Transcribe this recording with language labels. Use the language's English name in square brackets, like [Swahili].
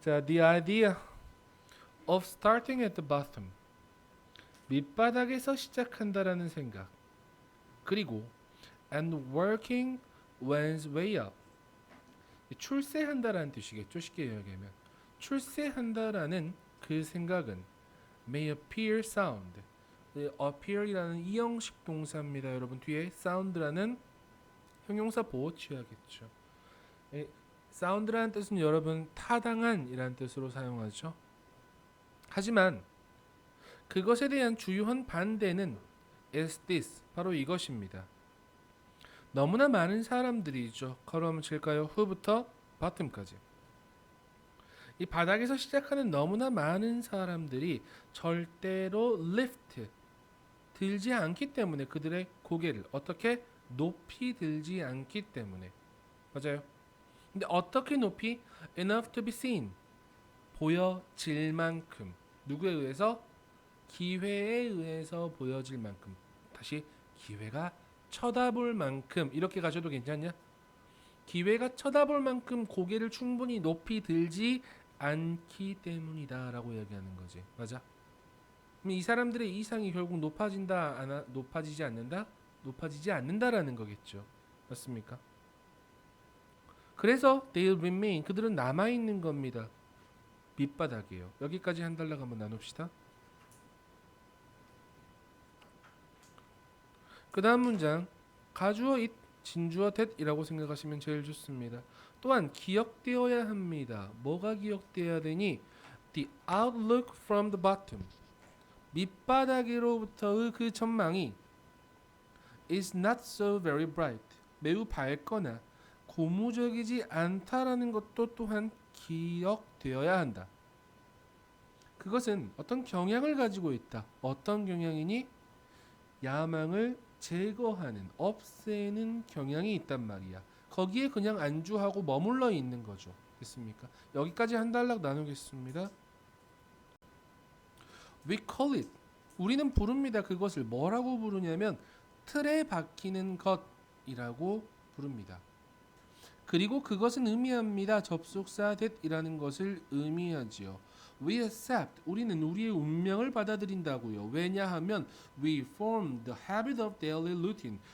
[English] 자, the idea of starting at the bottom. [Korean] 밑바닥에서 시작한다라는 생각. 그리고 [English] and working one's way up. [Korean] 출세한다라는 뜻이겠죠. 쉽게 이야기하면 출세한다라는 그 생각은 [English] may appear sound. [Korean] appear이라는 이형식 동사입니다. 여러분 뒤에 sound라는 형용사 보호 취하겠죠. sound라는 뜻은 여러분 타당한이라는 뜻으로 사용하죠. 하지만 그것에 대한 주요한 반대는 [English] is this, [Korean] 바로 이것입니다. 너무나 많은 사람들이죠. 걸음 칠까요? who부터 bottom까지. 이 바닥에서 시작하는 너무나 많은 사람들이 절대로 lift, 들지 않기 때문에 그들의 고개를 어떻게 높이 들지 않기 때문에. 맞아요. 근데 어떻게 높이? [English] enough to be seen, [Korean] 보여질 만큼. 누구에 의해서? 기회에 의해서 보여질 만큼. 다시 기회가 쳐다볼 만큼. 이렇게 가셔도 괜찮냐? 기회가 쳐다볼 만큼 고개를 충분히 높이 들지 않기 때문이다 라고 이야기하는 거지. 맞아? 그럼 이 사람들의 이상이 결국 높아진다, 높아지지 않는다? 높아지지 않는다라는 거겠죠. 맞습니까? 그래서 [English] they'll remain, [Korean] 그들은 남아있는 겁니다. 밑바닥이에요. 여기까지 한 달락 한번 나눕시다. 그 다음 문장 가주어 it, 진주어 that이라고 생각하시면 제일 좋습니다. 또한 기억되어야 합니다. 뭐가 기억되어야 되니? [English] The outlook from the bottom, [Korean] 밑바닥으로부터의 그 전망이 [English] is not so very bright. [Korean] 매우 밝거나 고무적이지 않다라는 것도 또한 기억되어야 한다. 그것은 어떤 경향을 가지고 있다. 어떤 경향이니? 야망을 제거하는, 없애는 경향이 있단 말이야. 거기에 그냥 안주하고 머물러 있는 거죠. 됐습니까? 여기까지 한 단락 나누겠습니다. [English] We call it. [Korean] 우리는 부릅니다. 그것을 뭐라고 부르냐면 틀에 박히는 것이라고 부릅니다. 그리고 그것은 의미합니다. 접속사 that이라는 것을 의미하지요. [English] We accept. [Korean] 우리는 우리의 운명을 받아들인다고요. 왜냐하면 [English] we form the habit of daily routine.